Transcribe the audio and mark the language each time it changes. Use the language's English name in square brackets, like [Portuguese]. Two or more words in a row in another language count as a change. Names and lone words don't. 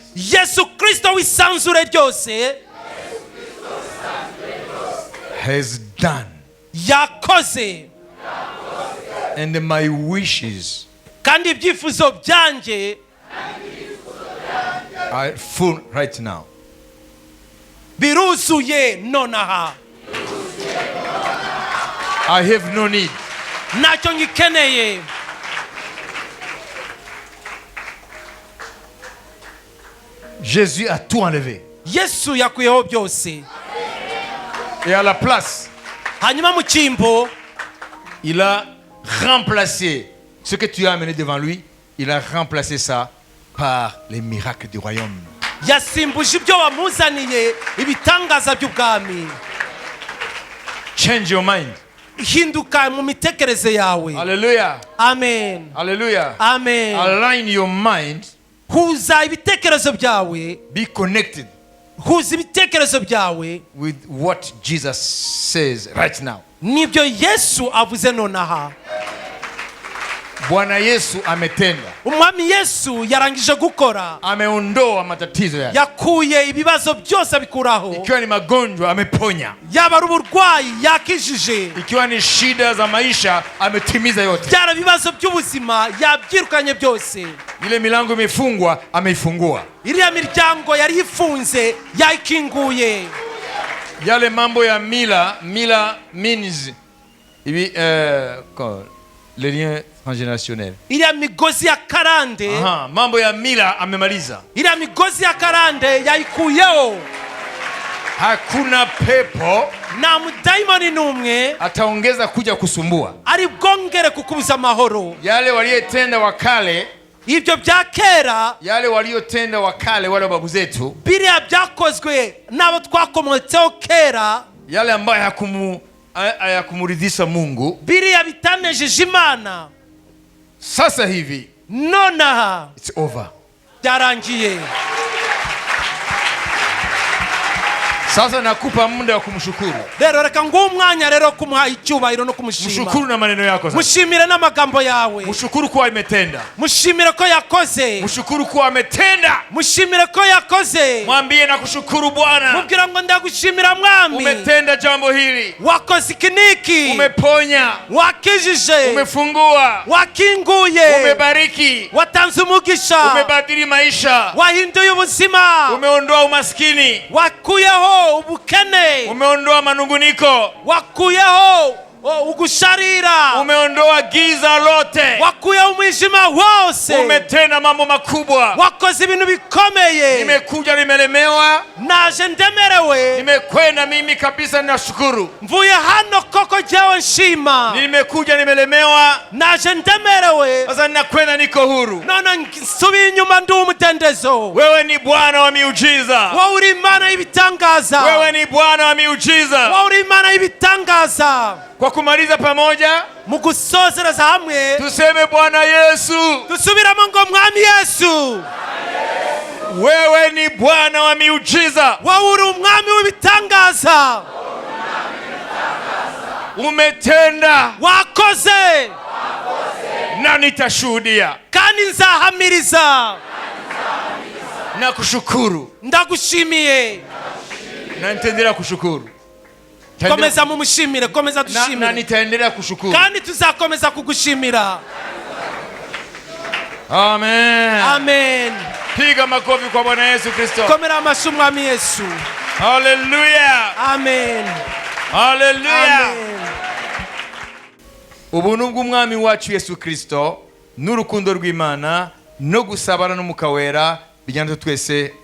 [Kinyarwanda] Yesu Kristo w'isanzure ryose [English] has done, [Kinyarwanda] yakoze, [English] and my wishes [Kinyarwanda] kandi ibyifuzo byanjye [English] are full right now. [Kinyarwanda] biruzuye nonaha. [English] I have no need. [Kinyarwanda] ntacyo ngikeneye. [French] Jésus a tout enlevé. [Kinyarwanda] Yesu yakuyeho byose. [French] Et à la place, [Kinyarwanda] hanyuma mu cyimbo [French] il a remplacé ce que tu as amené devant lui. Il a remplacé ça par les miracles du royaume. [Kinyarwanda] yasimbuje ibyo wamuzaniye ibitangaza by'ubwami. [English] Change your mind. [Kinyarwanda] hinduka mu mitekerereze yawe. Hallelujah. amen, Hallelujah. amen. [English] Align your mind. [Kinyarwanda] huza ibitekerezo byawe, [English] Be connected [Kinyarwanda] huza ibitekerezo byawe [English] with what Jesus says right now. [Kinyarwanda] nibyo Yesu avuze nonaha. [Swahili] Bwana Yesu ametenda. [Kinyarwanda] umwami Yesu yarangije gukora. [Swahili] Ameondoa matatizo yake. [Kinyarwanda] yakuye ibibazo byose abikuraho. [Swahili] Ikiwa ni magonjwa ameponya. [Kinyarwanda] yaba ari uburwayi yakijije. [Swahili] Ikiwa ni shida za maisha ametimiza yote. [Kinyarwanda] byara ibibazo by'ubuzima yabyirukanye byose. [Swahili] Ile milango imefungwa ameifungua. [Kinyarwanda] iriya miryango yari ifunze yayikinguye. [Swahili] Yale mambo ya mila means ibi [French] les liens transgénérationnels. [Kinyarwanda] iriya migozi ya karande, [Swahili] Aha, mambo ya mila amemaliza. [Kinyarwanda] iriya migozi ya karande yayikuyeho. [Swahili] Hakuna pepo [Kinyarwanda] nta mudayimoni n'umwe [Swahili] ataongeza kuja kusumbua. [Kinyarwanda] ari bwongere kukubuza amahoro. [Swahili] Yale waliyetenda wakale [Kinyarwanda] ibyo bya kera [Swahili] yale waliotenda wakale wale babu zetu, [Kinyarwanda] biriya byakozwe n'abo twakomotseho kera, [Swahili] yale ambayo hayakumuridhisha Mungu, [Kinyarwanda] biriya bitanejeje Imana, [Swahili] sasa hivi [Kinyarwanda] nonaha [English] it's over. [Kinyarwanda] byarangiye. [Swahili] Sasa nakupa muda wa kumshukuru. [Kinyarwanda] Rero reka nguhe umwanya rero kumuha icyubahiro no kumushima. [Swahili] Mshukuru na maneno yako sasa. [Kinyarwanda] Mushimire n'amagambo yawe. [Swahili] Mshukuru kuwa imetenda. [Kinyarwanda] Mushimire ko yakoze. [Swahili] Mshukuru kuwa ametenda. [Kinyarwanda] Mushimire ko yakoze. [Swahili] Mwambie na kushukuru Bwana. [Kinyarwanda] Mubwira ngo ndagushimira Mwami. [Swahili] Umetenda jambo hili. [Kinyarwanda] Wakoze ikiniki. [Swahili] Umeponya. [Kinyarwanda] Wakijije. [Swahili] Umefungua. [Kinyarwanda] Wakinguye. [Swahili] Umebariki. [Kinyarwanda] Watanze umugisha. [Swahili] Umebadili maisha. [Kinyarwanda] Wahinduye ubuzima. [Swahili] Umeondoa umaskini. [Kinyarwanda] Wakuyeho ubukene. [Swahili] Umeondoa manunguniko. [Kinyarwanda] Wakuyeho ugusharira. [Swahili] Umeondoa giza lote. [Kinyarwanda] Wakuyeho umwijima wose. [Swahili] Umetenda mambo makubwa. [Kinyarwanda] Wakoze ibintu bikomeye. [Swahili] Nimekuja nimelemewa. [Kinyarwanda] Naje ndemerewe. [Swahili] Nimekwenda mimi kabisa ninashukuru. [Kinyarwanda] Mvuye hano koko jewe nshima. [Swahili] Nimekuja nimelemewa. [Kinyarwanda] Naje ndemerewe. [Swahili] Sasa ninakwenda niko huru. [Kinyarwanda] None nsubiye inyuma ndi umudendezo. [Swahili] Wewe ni Bwana wa miujiza. [Kinyarwanda] Wewe uri Imana y'ibitangaza. [Swahili] Wewe ni Bwana wa miujiza. [Kinyarwanda] Wewe uri Imana y'ibitangaza. [Swahili] Kwa kumaliza pamoja, [Kinyarwanda] mu gusozereza hamwe [Swahili] tuseme Bwana Yesu. [Kinyarwanda] Dusubiramo ngo Mwami Yesu. [Swahili] Wewe ni Bwana wa miujiza. [Kinyarwanda] Wewe uri umwami w'ibitangaza. [Swahili] Umetenda. [Kinyarwanda] Wakoze. [Swahili] Na nitashuhudia. [Kinyarwanda] Kandi nzahamiriza. [Swahili] Na kushukuru. [Kinyarwanda] Ndagushimiye. [Swahili] Na nitaendelea kushukuru. [Kinyarwanda] Komeza mumushimire, komeza dushimire. [Swahili] Na nitaendelea kushukuru. [Kinyarwanda] Kandi tuzakomeza kugushimira. Amen. Amen. [Swahili] Piga makofi kwa Bwana Yesu Kristo. [Kinyarwanda] Komera amashyi Mwami Yesu. Hallelujah. Amen. Hallelujah. Amen. Ubuntu bw'Umwami wacu Yesu Kristo n'urukundo rw'Imana no gusabana n'Umwuka Wera bijyana twese.